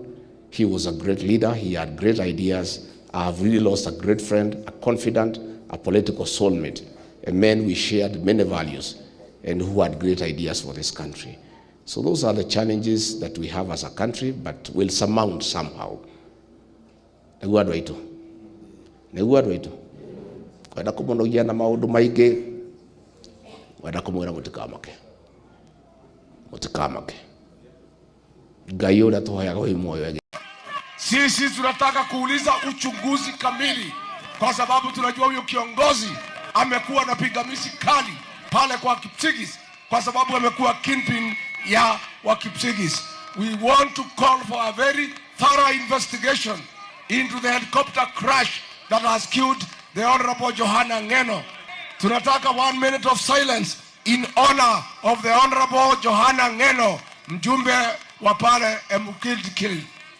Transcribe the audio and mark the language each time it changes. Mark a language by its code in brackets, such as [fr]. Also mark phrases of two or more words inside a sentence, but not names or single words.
[en] He was a great leader. He had great ideas. I have really lost a great friend, a confidant, a political soulmate, a man we shared many values and who had great ideas for this country. So those are the challenges that we have as a country, but we'll surmount somehow. [ki] Kwenda kumunogia na maundu maingi, kwenda kumwira mutikamake. Ngai uria tuhoyaga wi moyo. [sw] Sisi tunataka kuuliza uchunguzi kamili, kwa sababu tunajua huyo kiongozi amekuwa na pingamizi kali pale kwa Kipsigis, kwa sababu amekuwa kingpin ya wa Kipsigis. [en] We want to call for a very thorough investigation into the helicopter crash that has killed the Honorable Johana Ngeno. Tunataka 1 minute of silence in honor of the Honorable Johana Ngeno, [sw] mjumbe wa pale [en] WhoKilled.